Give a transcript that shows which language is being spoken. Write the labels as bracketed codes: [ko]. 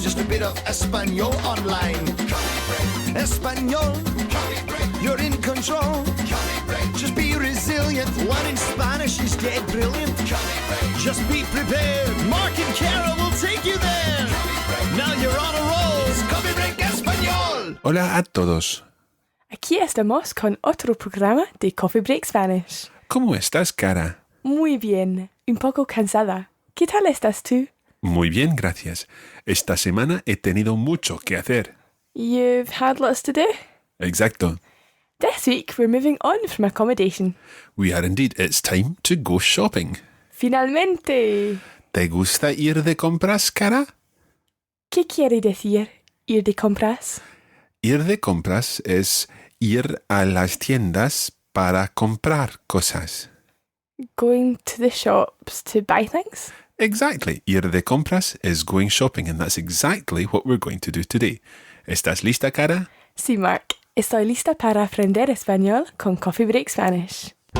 [en] Just a bit of Espanol online. Espanol, you're in control. Just be resilient. One in Spanish is dead brilliant. Just be prepared. Mark and Kara will take you there. Now you're on a roll. It's Coffee Break Español. [es] Hola a todos. Aquí estamos con otro programa de Coffee Break Spanish. ¿Cómo estás, Cara? Muy bien, un poco cansada. ¿Qué tal estás tú? Muy bien, gracias. Esta semana he tenido mucho que hacer. [en] You've had lots to do? [es] Exacto. [en] This week we're moving on from accommodation. We are indeed. It's time to go shopping. [es] Finalmente. ¿Te gusta ir de compras, Cara? ¿Qué quiere decir ir de compras? Ir de compras es ir a las tiendas para comprar cosas. [en] Going to the shops to buy things? Exactly. [es] Ir de compras [en] is going shopping, and that's exactly what we're going to do today. [es] ¿Estás lista, Cara? Sí, Mark. Estoy lista para aprender español con Coffee Break Spanish.